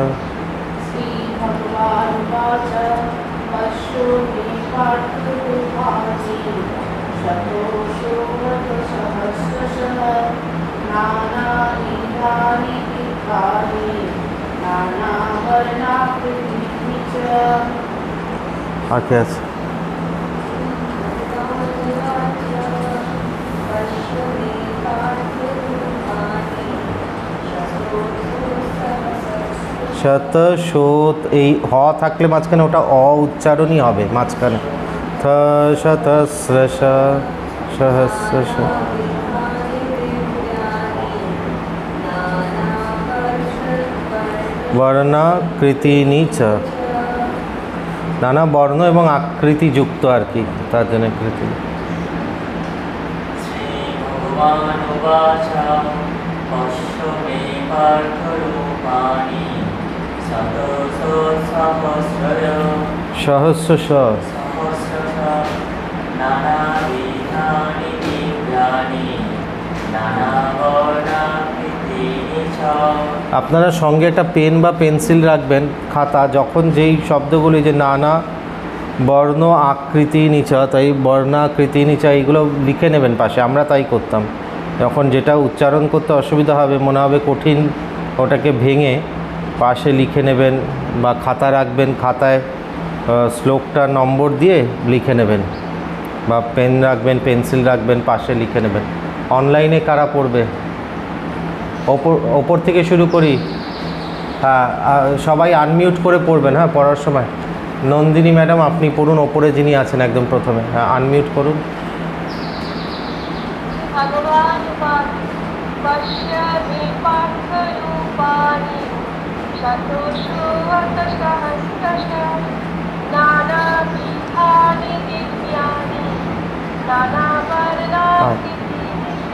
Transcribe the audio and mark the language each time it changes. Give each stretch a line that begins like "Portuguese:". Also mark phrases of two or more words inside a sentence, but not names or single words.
Sanskrit: श्रीभगवानुवाच पश्य मे पार्थरूपाणि शतशोऽहस्रशः नानाविधानि दिव्यानि नानावर्णाकृतीनि च।
Bangla: आगे আছে। শতশোত এই হ থাকলে মাঝখানে ওটা অ উচ্চারণই হবে মাঝখানে।
Sanskrit: থ শতস্রশ সহস্রশ বর্ণাকৃতিনি চ।
Bangla: নানা বর্ণ এবং আকৃতি যুক্ত আর কি, তার জন্য কৃতি।
Sanskrit: श्रीभगवानुवाच पश्य मे पार्थरूपाणि সহস্রশ नानाविधानि दिव्यानि नानावर्णाकृतीनि च।
Bangla: আপনারা সঙ্গে একটা পেন বা পেন্সিল রাখবেন, খাতা। যখন যেই শব্দগুলি যে নানা বর্ণ আকৃতি নিচা, তাই বর্ণাকৃতি নিচা এইগুলো লিখে নেবেন পাশে। আমরা তাই করতাম। যখন যেটা উচ্চারণ করতে অসুবিধা হবে, মনে হবে কঠিন, ওটাকে ভেঙে পাশে লিখে নেবেন বা খাতা রাখবেন, খাতায় শ্লোকটা নম্বর দিয়ে লিখে নেবেন, বা পেন রাখবেন, পেন্সিল রাখবেন, পাশে লিখে নেবেন। অনলাইনে কারা পড়বে? ওপর থেকে শুরু করি। হ্যাঁ, সবাই আনমিউট করে পড়বেন। হ্যাঁ, পড়ার সময় নন্দিনী ম্যাডাম আপনি পড়ুন, ওপরে যিনি আছেন একদম প্রথমে। হ্যাঁ, আনমিউট করুন।
Sanskrit: भगवानुवाच पश्य मे पार्थरूपाणि शतशोऽहस्रशः नानाविधानि दिव्यानि नानावर्णाकृतीनि च।